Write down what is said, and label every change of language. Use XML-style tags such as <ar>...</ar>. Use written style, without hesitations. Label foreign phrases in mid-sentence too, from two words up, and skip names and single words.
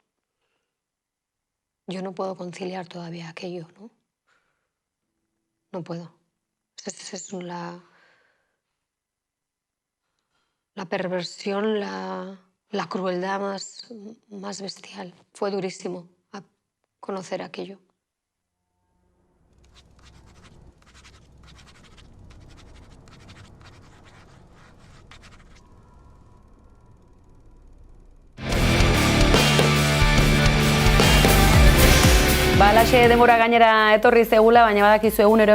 <es>Yo no puedo conciliar todavía aquello, ¿no? No puedo. Esa es la perversión, la crueldad más bestial. Fue durísimo conocer aquello.</es> <eu>Alaxe denbora gainera etorri zegula, baina badakizu egunero</eu>